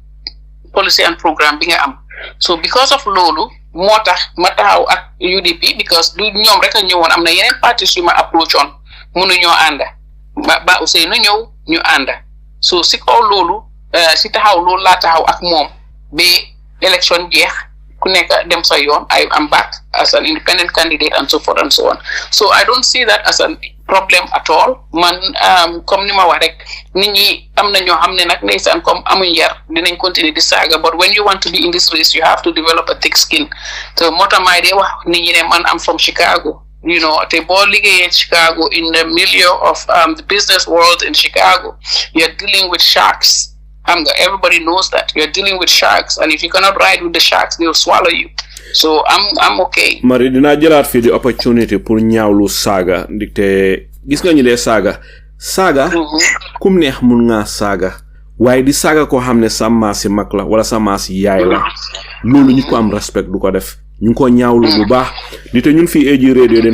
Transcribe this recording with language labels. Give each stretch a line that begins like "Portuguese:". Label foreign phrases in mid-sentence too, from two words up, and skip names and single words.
Wolof: am so
English: because of
Wolof: loolu moo tax ma taxaw ak UDP because du ñoom rek a ñëwoon am na yeneen parties yu ma approach on mënuñoo ànda ba Ousainou ñëw ñu ànda so si kaw loolu si taxaw loolu laa taxaw ak moom ba élection jeex ku nekk dem sa yoon
English: I am back as an independent candidate and so forth and so on so I don't see that as a problem at all
Wolof: man comme ni ma wax rek nit ñi am na ñoo xam ne nag ndeysaan comme amuñ yar dinañ continuer di saaga
English: but when you want to be in this race you have to develop a thick skin
Wolof: so moo tax maay dee wax nit ñi ne man am
English: from Chicago you know
Wolof: te boo liggéeyee
English: Chicago in the milieu of the business world in Chicago you're dealing with sharks everybody knows that you're dealing with sharks and if you cannot ride with the sharks they'll swallow you so I'm okay.
Wolof: Marie dinaa jëlaat fii di opportunity pour ñaawlu saaga ndikte gis nga ñu dee saaga kum neex mun ngaa saaga waaye di saaga koo xam ne sa maasi mag la wala sa maasi yaay la loolu ñu ko am respect du ko def ñu ngi ko ñaawlu bu baax di te ñun fii AG radio dañ